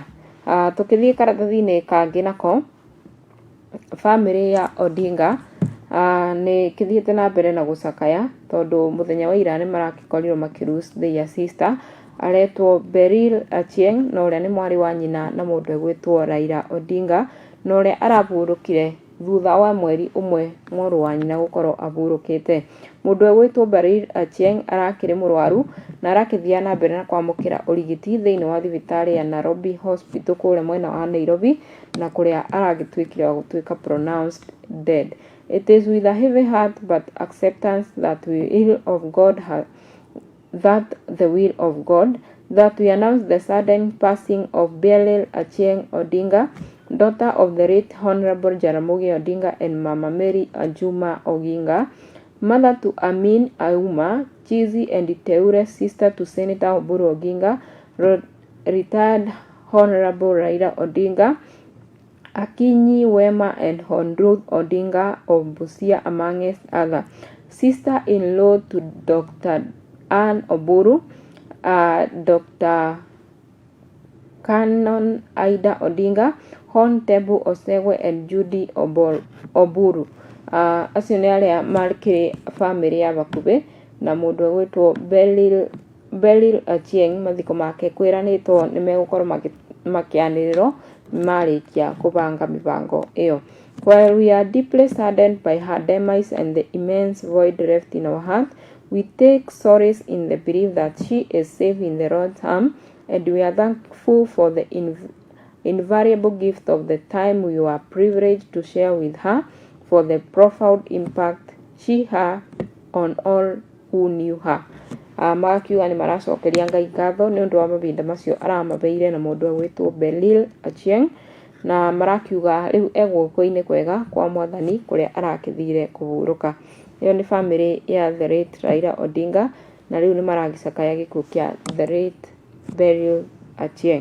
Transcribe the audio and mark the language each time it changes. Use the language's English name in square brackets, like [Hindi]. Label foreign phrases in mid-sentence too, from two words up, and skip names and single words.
[Kikuyu] Tukĩthiĩ karatathi-inĩ kangĩ nako, family ya Odinga nĩ kĩthiĩte na mbere na gũcakaya tondũ mũthenya wa ira nĩ maragĩkorirwo makĩruce [English] their sister [Kikuyu] aretwo Beryl Achieng na ũrĩa nĩ mwarĩ wa nyina na mũndũ egwĩtwo Raila Odinga, na ũrĩa arahurũkire thutha wa mweri ũmwe mũrũ wa nyina gũkorwo ahurũkĩte. Mũndũ egwĩtwo Beryl Achieng arakĩrĩ mũrwaru na arakĩthiĩ na mbere na kwamũkĩra ũrigiti thĩinĩ wa thibitarĩ ya Nairobi Hospital kũrĩa mwena wa Nairobi, na kũrĩa aragĩtuĩkire wa gũtuĩka [English] pronounced dead. It is with a heavy heart but acceptance that the will of God that we announce the sudden passing of Beryl Achieng Odinga, daughter of the late Honorable Jaramogi Odinga and Mama Mary Ajuma Oginga, mother to Amin Auma, Chizi and Teure's sister to Senator Oburu Oginga, retired Honorable Raila Odinga, Akinyi Wema and Hon Ruth Odinga of Busia, among other. Sister-in-law to Dr. Anne Oburu, Dr. Canon Aida Odinga, Hon Tebu Osegwe and Judy Oburu. [Kikuyu] Acio nĩ arĩa marĩ family ya Bakube, na mũndũ egwĩtwo Beryl Achieng mathiko make kwĩranĩtwo nĩ megũkorwo makĩanĩrĩrwo marĩkia kũbanga mĩbango ĩyo. [English] While we are deeply saddened by her demise and the immense void left in our heart, we take solace in the belief that she is safe in the Lord's arms, and we are thankful for the invaluable gift of the time we were privileged to share with her, for the profound impact she had on all who knew her. [Kikuyu] Magakiuga nĩ maracokeria Ngai ngatho nĩ ũndũ wa mahinda macio aramabeire na mũndũ egwĩtwo Beryl Achieng, na marakiuga rĩu egũkũ-inĩ kwega kwa Mwathani kũrĩa arakĩthire kũhurũka. Ĩyo nĩ family ya [English] the late [Kikuyu] Raila Odinga, na rĩu nĩ maragĩcakaya gĩkuũ kĩa [English] the late [Kikuyu] Beryl Achieng.